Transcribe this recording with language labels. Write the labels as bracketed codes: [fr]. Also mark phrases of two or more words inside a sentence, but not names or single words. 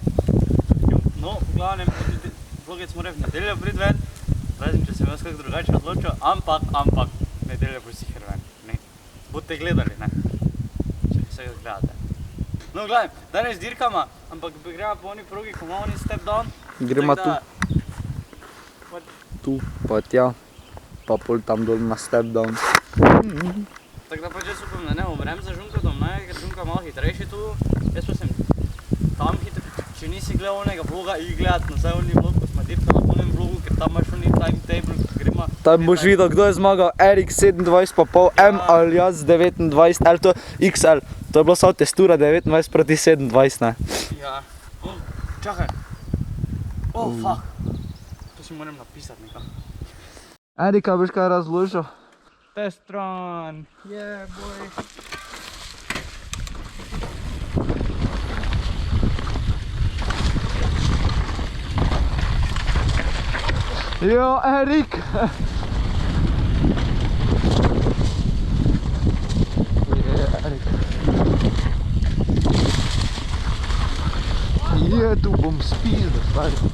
[sl] No, v glavnem, vlogec mora v nedeljo priti ven. Razen, če sem jaz kako drugače odločil, ampak, nedeljo bo sicer ven, ne. Boste gledali, ne. Če se ga gledate. No, gledaj, danes dirkama, ampak gremo po oni progi, ko imamo oni [en] step down. [sl] Gremo tu. Tu, pa tja. Pa pol tam dol na [en] step down. [sl] Tako da pač jaz upam, da ne umrem za Žunkatom, ne, ker Žunka malo hitrejši tu. Jaz pa sem tam hitrejši. Če nisi gledal onega vloga, gledat nazaj oni vlog, ko smo dirkali na onem vlogu, ker tam imaš oni timetable, ko gremo... Tam boš videl, kdo je zmagal, Erik 27,5, M ali jaz 29, ali to XL. To je bilo samo testura 29 proti 27, ne. Ja. Čakaj. Fuck. To si moram napisati nekako. Erika, boš kaj razložil? [en] Test run. Yeah, boy. [sl] Jo, Erik! Tu bom spil, stari.